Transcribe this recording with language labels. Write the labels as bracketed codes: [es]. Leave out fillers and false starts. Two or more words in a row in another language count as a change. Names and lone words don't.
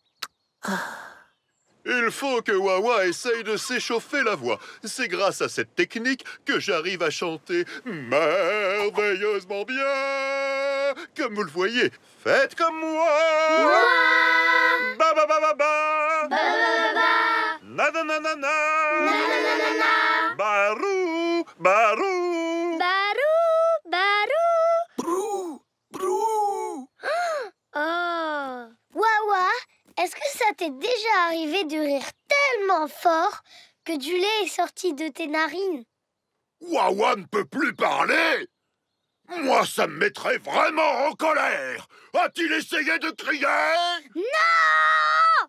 [fr] Il faut que Wawa essaye de s'échauffer la voix. C'est grâce à cette technique que j'arrive à chanter merveilleusement bien. Comme vous le voyez, faites comme moi. Ba ba ba ba ba. Ba, ba, ba, ba. Na na na na na. Na, na, na, na, na. Barou, barou. Barou, barou. Brou, brou. Oh. Wawa, est-ce que ça t'est déjà arrivé de rire tellement fort que du lait est sorti de tes narines? Wawa ne peut plus parler. Moi, ça me mettrait vraiment en colère. A-t-il essayé de crier? Non!